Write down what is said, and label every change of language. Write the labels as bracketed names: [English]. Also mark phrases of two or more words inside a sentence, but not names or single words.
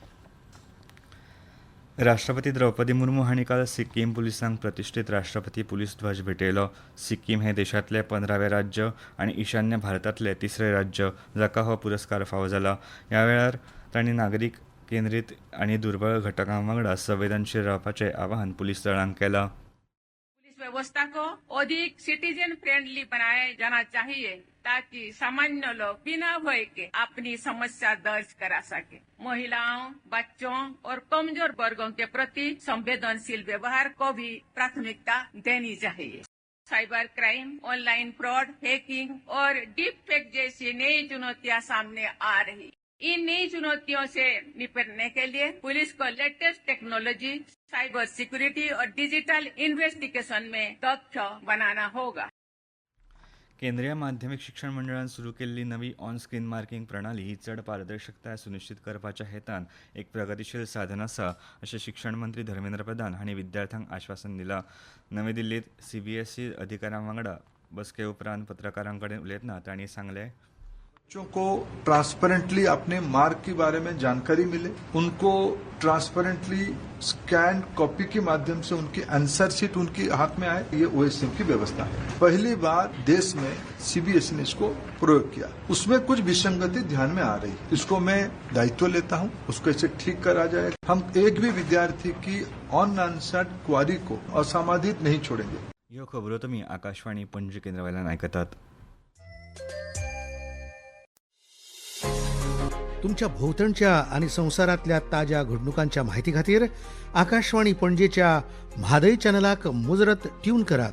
[Konkani] राष्ट्रपती द्रौपदी मुर्मू हांणी काल सिक्कीम पुलिसांक प्रतिश्ठीत राष्ट्रपती पुलीस ध्वज भेटयलो. सिक्कीम हे देशांतलें 15वें राज्य आनी ईशान्य भारतांतलें 3रे राज्य जाका हो पुरस्कार फावो जाला. ह्या वेळार तांणी नागरीक केंद्रीत आनी दुर्बळ घटकां वांगडा संवेदनशील रावपाचें आवाहन पुलीस दळांक केलां. [Hindi] पुलिस व्यवस्था को अधिक [English] citizen friendly [Hindi] बनाया जाना चाहिए ताकि सामान्य लोग बिना भय के अपनी समस्या दर्ज करा सके. महिलाओं, बच्चों और कमजोर वर्गों के प्रति संवेदनशील व्यवहार को भी प्राथमिकता देनी चाहिए. [English] cyber crime, online fraud, [Hindi] हैकिंग और [English] deep fake [Hindi] जैसी नई चुनौतियां सामने आ रही. इन नई चुनौतियों से निपटने के लिए पुलिस को [English] latest technology, cyber security [Hindi] और [English] digital investigation [Hindi] में दक्ष बनाना होगा. [Konkani] केंद्रीय माध्यमीक शिक्षण मंडळान सुरू केल्ली नवी [English] on screen marking [Konkani] प्रणाली ही चड पारदर्शकताय सुनिश्चित करपाच्या हेतान एक प्रगतीशील साधन आसा अशें शिक्षण मंत्री धर्मेंद्र प्रधान हांणी विद्यार्थ्यांक आश्वासन दिलां. नवी दिल्लींत CBSE अधिकाऱ्यां वांगडा बसके उपरांत पत्रकारां कडेन उलयतना तांणी सांगलें. [Hindi] बच्चों को ट्रांसपेरेंटली अपने मार्क के बारे में जानकारी मिले, उनको ट्रांसपेरेंटली [English] scan copy [Hindi] के माध्यम से उनकी [English] answer sheet [Hindi] उनके हाथ में आए, ये OSM की व्यवस्था है. पहली बार देश में CBSE ने इसको प्रयोग किया. उसमें कुछ विसंगति ध्यान में आ रही है. इसको मैं दायित्व लेता हूं, उसको इसे ठीक करा जाए. हम एक भी विद्यार्थी की [English] unanswered query [Hindi] को असामादित नहीं छोड़ेंगे. [Konkani] ह्यो खबरो तुमी आकाशवाणी पणजी केंद्रावयल्यान आयकतात. तुमच्या भोवतणच्या आणि संवसारातल्या ताज्या घडणुकांच्या म्हायती खातीर आकाशवाणी पणजेच्या म्हादय चॅनलाक मुजरत ट्यून करात.